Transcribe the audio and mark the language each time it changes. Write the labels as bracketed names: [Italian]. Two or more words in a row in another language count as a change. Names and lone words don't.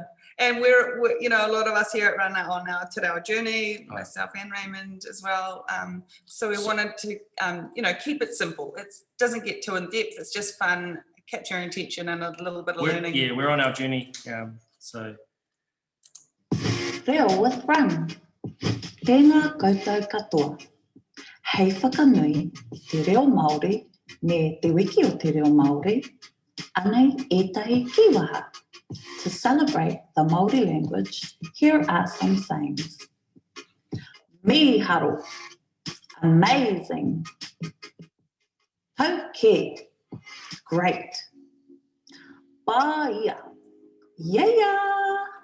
[English] And we're a lot of us here at Run are on our Te Reo journey, myself and Raymond as well. So we wanted to, keep it simple. It doesn't get too in depth. It's just fun, capturing attention and a little bit of learning. Yeah, we're on our journey. So. Reo with Run. [Māori] Tēnā koutou katoa. Hei whakanui te reo Māori me te wiki o te reo Māori, anei ētahi kiwaha. [English] To celebrate the Māori language, here are some sayings. [Māori] Miharo, amazing. Tauke, great. Paia, yeah.